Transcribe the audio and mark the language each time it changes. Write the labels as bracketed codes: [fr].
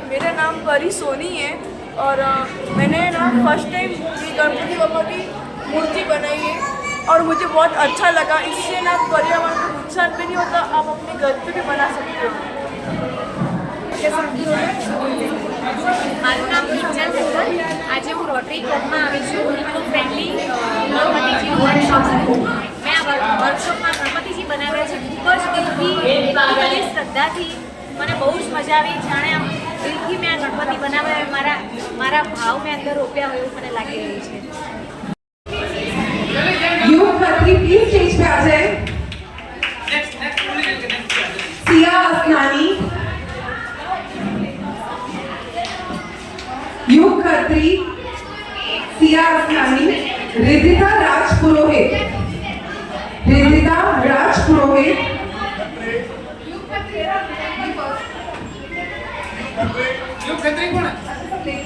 [hi] मेरा नाम परी सोनी है और मैंने ना फर्स्ट टाइम ये गणपति बप्पा की मूर्ति बनाई है और मुझे बहुत अच्छा लगा। इससे ना पर्यावरण को नुकसान भी नहीं होता, आप अपने घर पे भी बना सकते हो। [gu] મારું નામ કિંજલ ઠક્કર। આજે હું રોટરી ક્લબમાં આવી છું ઇકો ફ્રેન્ડલી ગણપતિજીનું વર્કશોપ હતું। મેં આ વર્કશોપમાં ગણપતિજી બનાવ્યા છે ખૂબ જ દિલથી શ્રદ્ધાથી। મને બહુ જ મજા આવી, જાણે આમ દિલથી મેં આ ગણપતિ બનાવ્યા હોય, મારા ભાવ મેં અંદર રોપ્યા હોય એવું મને લાગી રહ્યું છે। [hi] युग खत्री प्लीज स्टेज पे आ जाए। सिया असनानी, युग खत्री, सिया असनानी, रिदिता राज पुरोहित, रिदिता राज पुरोहित, युग खत्री कौन है?